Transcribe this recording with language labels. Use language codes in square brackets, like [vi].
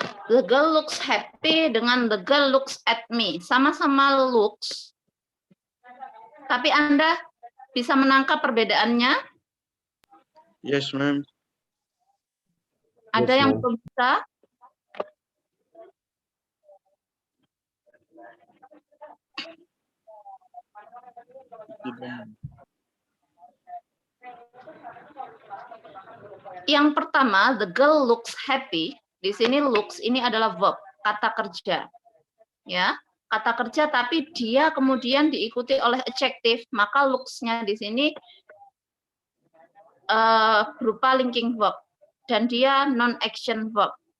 [en] The girl looks happy dengan the girl looks at me. [id] Sama-sama looks. Tapi Anda bisa menangkap perbedaannya? [en] Yes, ma'am. [id] Ada yang belum bisa? Yang pertama, [en] the girl looks happy. [id] Di sini looks ini adalah verb, kata kerja. Ya, kata kerja tapi dia kemudian diikuti oleh adjective, maka looks-nya di sini berupa linking verb dan dia non-action verb.